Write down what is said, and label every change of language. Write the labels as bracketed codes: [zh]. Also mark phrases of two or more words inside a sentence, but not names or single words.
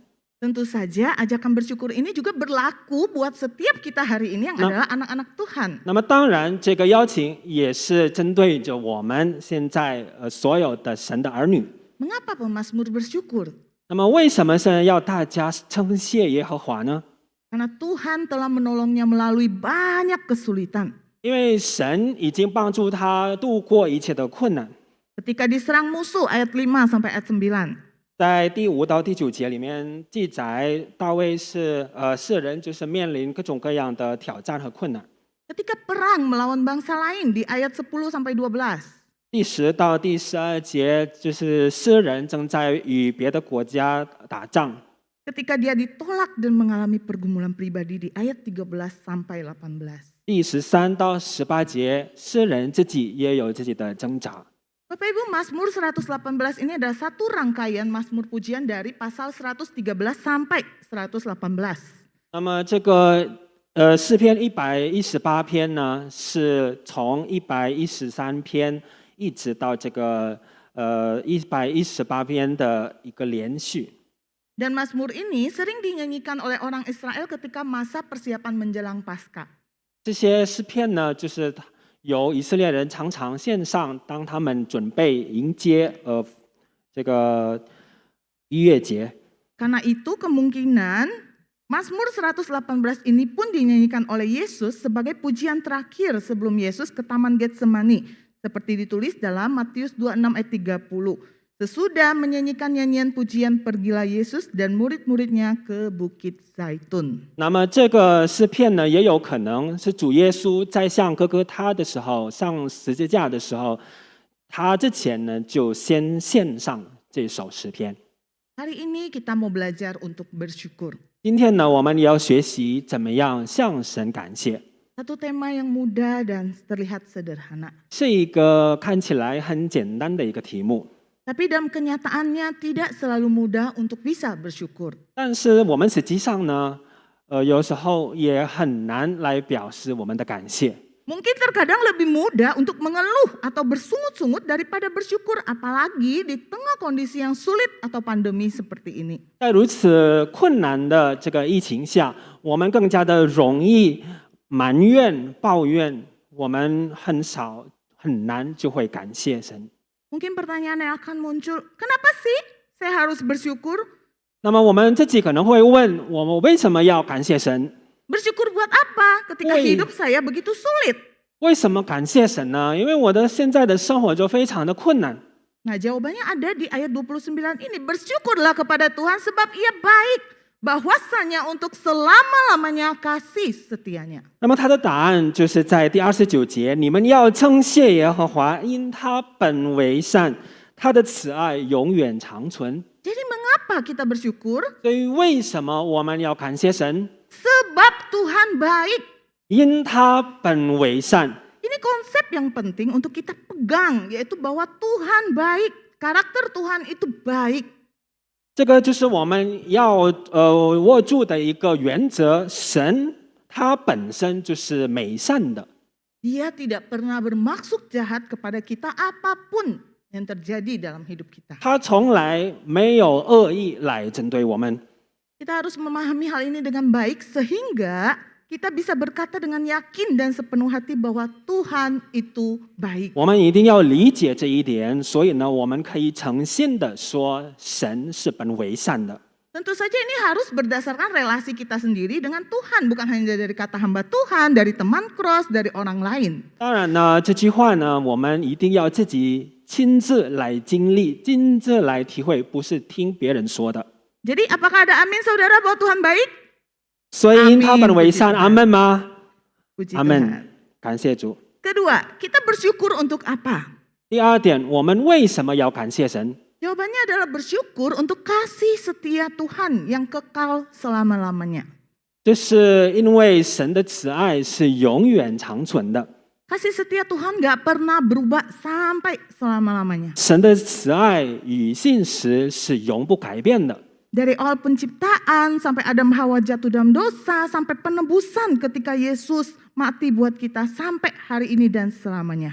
[id] Tentu saja ajakan bersyukur ini juga berlaku buat setiap kita hari ini yang adalah anak-anak Tuhan. [zh] 那么当然，这个邀请也是针对着我们现在所有的神的儿女。 [id] Mengapa pemazmur bersyukur? [zh] 那么为什么神要大家称谢耶和华呢？ [id] Karena Tuhan telah menolongnya melalui banyak kesulitan. [zh] 因为神已经帮助他度过一切的困难。 [id] Ketika diserang musuh ayat 5 sampai ayat 9. [zh] 在第5到第9节里面记载，大卫世人就是面临各种各样的挑战和困难。 [id] Ketika perang melawan bangsa lain di ayat 10 sampai 12. [zh] 第10到第12节就是诗人正在与别的国家打仗。 [id] Ketika dia ditolak dan mengalami pergumulan pribadi di ayat 13 sampai 18. [zh] 第13到18节，诗人自己也有自己的挣扎。 [id] Bapak Ibu, Mazmur 118 ini adalah satu rangkaian Mazmur pujian dari pasal 113 sampai 118. [zh] 那么这个诗篇118篇呢，是从113篇一直到这个118篇的一个连续。 [id] Dan Mazmur ini sering dinyanyikan oleh orang Israel ketika masa persiapan menjelang Paskah. [zh] 这些诗篇呢，就是由以色列人常常献上，当他们准备迎接这个逾越节。 [id] Karena itu kemungkinan Mazmur 118 ini pun dinyanyikan oleh Yesus sebagai pujian terakhir sebelum Yesus ke Taman Getsemani. Seperti ditulis dalam Matius 26 ayat 30. Sesudah menyanyikan nyanyian pujian pergilah Yesus dan murid-muridnya ke Bukit Zaitun. [zh] 那么这个诗篇呢，也有可能是主耶稣在向哥哥他的时候，上十字架的时候，他之前呢就先献上这首诗篇。 [id] Hari ini kita mau belajar untuk bersyukur. [zh] 今天呢，我们也要学习怎么样向神感谢。 [id] Satu tema yang mudah dan terlihat sederhana. [zh] 是一个看起来很简单的一个题目。 [id] Tapi dalam kenyataannya tidak selalu mudah untuk bisa bersyukur. [zh] 但是我们实际上呢，有时候也很难来表示我们的感谢。 [id] Mungkin terkadang lebih mudah untuk mengeluh atau bersungut-sungut daripada bersyukur, apalagi di tengah kondisi yang sulit atau pandemi seperti ini. [zh] 在如此困难的这个疫情下，我们更加的容易埋怨、抱怨，我们很难就会感谢神。 [id] Mungkin pertanyaan yang akan muncul, kenapa sih saya harus bersyukur? [zh] 那么我们自己可能会问，我们为什么要感谢神？ [id] Bersyukur buat apa ketika hidup saya begitu sulit? [zh] 为什么感谢神呢？因为我的现在的生活就非常的困难。 [id] Nah, jawabannya ada di ayat 29 ini. Bersyukurlah kepada Tuhan sebab Ia baik, bahwasanya untuk selama-lamanya kasih setianya. [zh] 那么他的答案就是在第29节，你们要称谢耶和华，因他本为善，他的慈爱永远长存。 [id] Jadi mengapa kita bersyukur? [zh] 所以为什么我们要感谢神？ [id] Sebab Tuhan baik. [zh] 因他本为善。 [id] Ini konsep yang penting untuk kita pegang, yaitu bahwa Tuhan baik, karakter Tuhan itu baik. [zh] 这个就是我们要握住的一个原则，神他本身就是美善的。 [id] Dia tidak pernah bermaksud jahat kepada kita apapun yang terjadi dalam hidup kita. [zh] 他从来没有恶意来针对我们。 [id] Kita harus memahami hal ini dengan baik sehingga kita bisa berkata dengan yakin dan sepenuh hati bahwa Tuhan itu baik. [zh] 我们一定要理解这一点，所以呢，我们可以诚信的说，神是本为善的。 [id] Tentu saja ini harus berdasarkan relasi kita sendiri dengan Tuhan, bukan hanya dari kata hamba Tuhan, dari teman cross, dari orang lain. [zh] 当然呢，这句话呢，我们一定要自己亲自来经历，亲自来体会，不是听别人说的。 [id] Jadi apakah ada amin saudara bahwa Tuhan baik? [zh] 所以因他本为善，阿门吗？ [id] Puji [zh] 阿 [id] Tuhan. [zh] 门，感谢主。 [id] Kedua, kita bersyukur untuk apa? [zh] 第二点，我们为什么要感谢神？ [id] Jawabannya adalah bersyukur untuk kasih setia Tuhan yang kekal selama-lamanya. [zh] 就是因为神的慈爱是永远长存的。 [id] Kasih setia Tuhan gak pernah berubah sampai selama-lamanya. [zh] 神的慈爱与信实是永不改变的。 [id] Dari awal penciptaan sampai Adam Hawa jatuh dalam dosa, sampai penebusan ketika Yesus mati buat kita sampai hari ini dan selamanya.